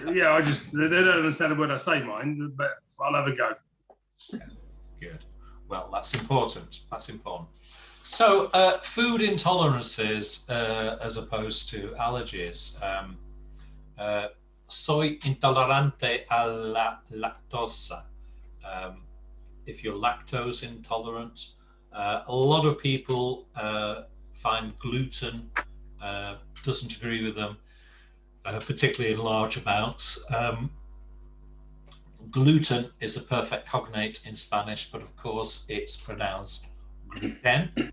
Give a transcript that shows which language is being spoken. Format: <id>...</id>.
<en>Yeah, they don't understand a word I say, mine, but I'll have a go. Yeah, good. Well, that's important. So, food intolerances as opposed to allergies.</en> <es>Soy intolerante a la lactosa.</es> <en>If you're lactose intolerant, a lot of people find gluten doesn't agree with them, particularly in large amounts. Gluten is a perfect cognate in Spanish, but of course it's pronounced gluten.</en>